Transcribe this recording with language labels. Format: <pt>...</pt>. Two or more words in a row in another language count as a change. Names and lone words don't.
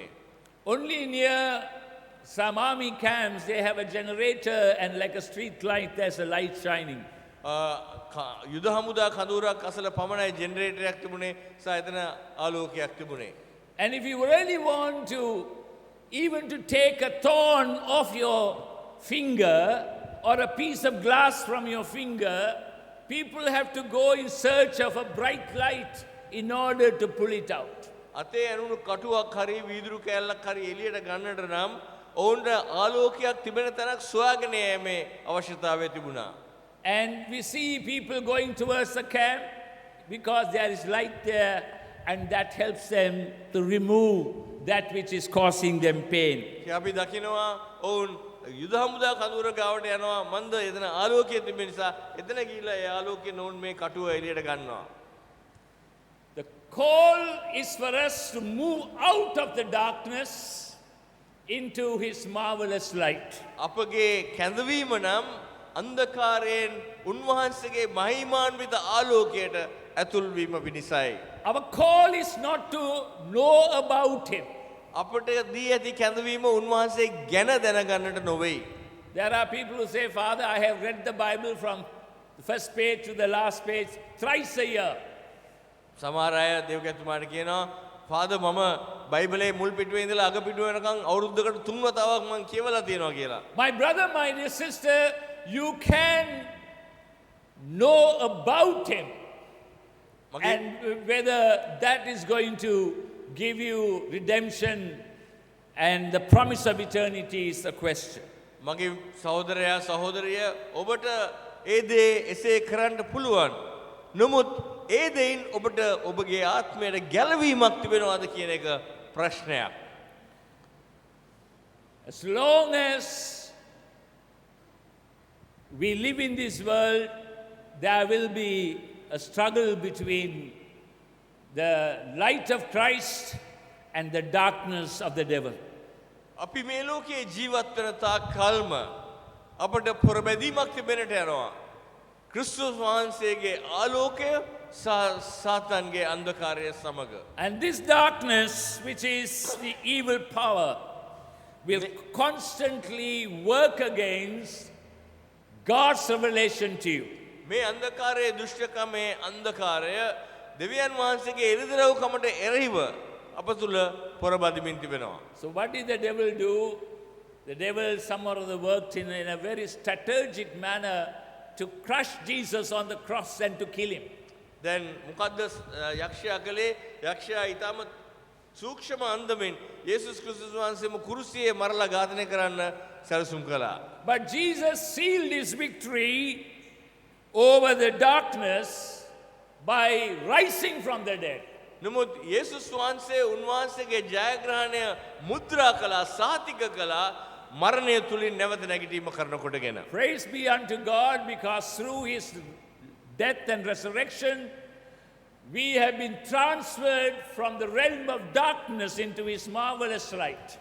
<en>Only near some army camps they have a generator and like a street light there's a light shining.</en> <si>යුද හමුදා කඳවුරක් අසල පමණයි ජෙනරේටරයක් තිබුණේ, සහ එතන ආලෝකයක් තිබුණේ.</si> <en>And if you really want to even to take a thorn off your finger or a piece of glass from your finger, people have to go in search of a bright light in order to pull it out.</en> <si>අතේ ඇනුණු කටුවක් හරි වීදුරු කෑල්ලක් හරි එළියට ගන්නට නම් ඔවුන්ට ආලෝකයක් තිබෙන තැනක් සොයාගෙන යෑමේ අවශ්‍යතාවය තිබුණා.</si> <en>And we see people going towards the camp because there is light there and that helps them to remove that which is causing them pain.</en> <si>අපි දකිනවා ඔවුන් යුද හමුදා කඳවුර ගාවට යනවා, මන්ද එතන ආලෝකය තිබෙන නිසා එතන ගිහිල්ලා ඒ ආලෝකයෙන් ඔවුන් මේ කටුව එළියට ගන්නවා.</si> <en>The call is for us to move out of the darkness into his marvelous light.</en> <si>අපගේ කැඳවීම නම් අන්ධකාරයෙන් උන්වහන්සේගේ මහිමාන්විත ආලෝකයට ඇතුල් වීම පිණිසයි.</si> <en>Our call is not to know about him.</en> <si>අපට දී ඇති කැඳවීම උන්වහන්සේ ගැන දැනගන්නට නොවේ.</si> <en>There are people who say, Father, I have read the Bible from the first page to the last page thrice a year.</en> <si>සමහර අය දේවකතුමාට කියනවා ෆාදර් මම බයිබලයේ මුල් පිටුවේ ඉඳලා අග පිටුව වෙනකන් අවුරුද්දකට 3 වතාවක් මම කියවලා තියෙනවා කියලා.</si> <en>My brother, my dear sister, you can know about him. And whether that is going to give you redemption and the promise of eternity is the question.</en> <si>මගේ සහෝදරයා සහෝදරිය ඔබට ඒ දේ එසේ කරන්න පුළුවන්. නමුත් ඒ දෙයින් ඔබට ඔබගේ ආත්මයට ගැලවීමක් තිබෙනවද කියන එක ප්‍රශ්නයක්.</si> <en>As long as we live in this world, there will be a struggle between the light of Christ and the darkness of the devil.</en> <si>අපි මේ ලෝකයේ ජීවත් වෙන තාක් කල්ම අපට පොරබැදීමක් තිබෙන්නට යනවා. ක්‍රිස්තුස් වහන්සේගේ ආලෝකය සාතන්ගේ අන්ධකාරය සමග.</si> <en>And this darkness, which is the evil power, will constantly work against God's revelation to you.</en> <si>මේ අන්ධකාරයේ දුෂ්ටකමේ අන්ධකාරය දෙවියන් වහන්සේගේ එළිදරව්කමට එරෙහිව අප තුල පොරබදිමින් තිබෙනවා.</si> <en>So what did the devil do? The devil somehow worked in a very strategic manner to crush Jesus on the cross and to kill him.</en> <si>දැන් මොකද්ද යක්ෂයා කළේ? යක්ෂයා ඊටම සූක්ෂම අන්දමින් යේසුස් ක්‍රිස්තුස් වහන්සේම කුරුසියේ මරලා ඝාතනය කරන්න සැලසුම් කළා.</si> <en>But Jesus sealed his victory over the darkness by rising from the dead.</en> <si>නමුත් යේසුස් වහන්සේ උන්වහන්සේගේ ජයග්‍රහණය මුද්‍රා කළා, සාතික කළා මරණය තුලින් නැවත නැගිටීම කරනකොටගෙන.</si> <en>Praise be unto God, because through his death and resurrection we have been transferred from the realm of darkness into his marvelous light.</en>